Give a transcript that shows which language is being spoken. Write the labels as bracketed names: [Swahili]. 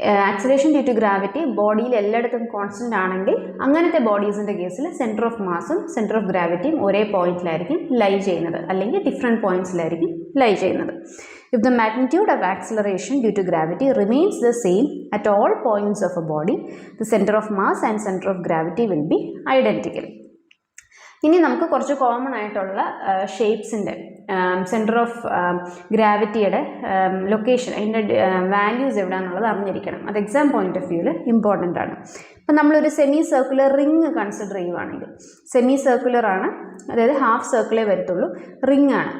[Malayalam] Acceleration due to gravity ബോഡിയിൽ എല്ലായിടത്തും constant ആണെങ്കിൽ അങ്ങനത്തെ ബോഡീസിൻ്റെ കേസിൽ സെൻറ്റർ ഓഫ് മാസും സെൻറ്റർ ഓഫ് ഗ്രാവിറ്റിയും ഒരേ പോയിന്റിലായിരിക്കും ലൈ ചെയ്യുന്നത്, അല്ലെങ്കിൽ ഡിഫറെൻറ്റ് പോയിന്റ്സിലായിരിക്കും ലൈ ചെയ്യുന്നത്. [English] If the magnitude of acceleration due to gravity remains the same at all points of a body, the center of mass and center of gravity will be identical. [Malayalam] ഇനി നമുക്ക് കുറച്ച് common ആയിട്ടുള്ള ഷേപ്സിൻ്റെ centre of ഗ്രാവിറ്റിയുടെ location, അതിൻ്റെ values എവിടെയാണെന്നുള്ളത് അറിഞ്ഞിരിക്കണം. അത് exam point of വ്യൂവിൽ important ആണ്. അപ്പം നമ്മളൊരു സെമി സർക്കുലർ റിങ് കൺസിഡർ ചെയ്യുവാണെങ്കിൽ, സെമി സർക്കുലർ ആണ്, അതായത് ഹാഫ് സർക്കിളേ വരത്തുള്ളൂ, റിങ് ആണ്.